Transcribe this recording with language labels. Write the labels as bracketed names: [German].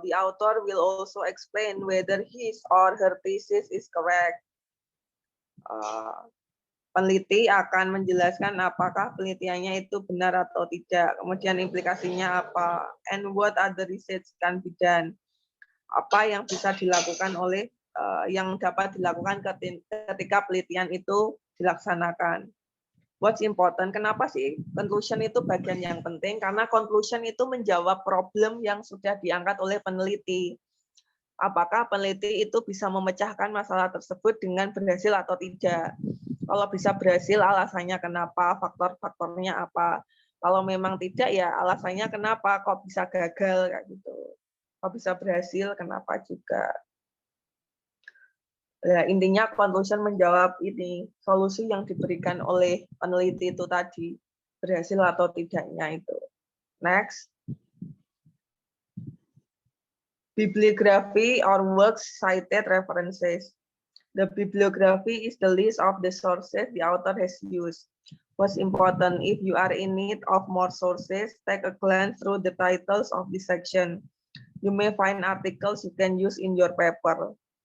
[English] The author will also explain whether his or her thesis is correct. [Indonesian] Peneliti akan menjelaskan apakah penelitiannya itu benar atau tidak. Kemudian implikasinya apa. [English] And what other research can be done. [Indonesian] Apa yang bisa dilakukan oleh yang dapat dilakukan ketika penelitian itu dilaksanakan. [English] What's important? [Indonesian] Kenapa sih conclusion itu bagian yang penting? Karena conclusion itu menjawab problem yang sudah diangkat oleh peneliti. Apakah peneliti itu bisa memecahkan masalah tersebut dengan berhasil atau tidak? Kalau bisa berhasil, alasannya kenapa? Faktor-faktornya apa? Kalau memang tidak, ya alasannya kenapa? Kok bisa gagal kayak gitu? Kok bisa berhasil? Kenapa juga? Ya, intinya conclusion menjawab ini solusi yang diberikan oleh peneliti itu tadi berhasil atau tidaknya itu. [English] Next. Bibliography or works cited references. The bibliography is the list of the sources the author has used. What's important, if you are in need of more sources, take a glance through the titles of this section. You may find articles you can use in your paper.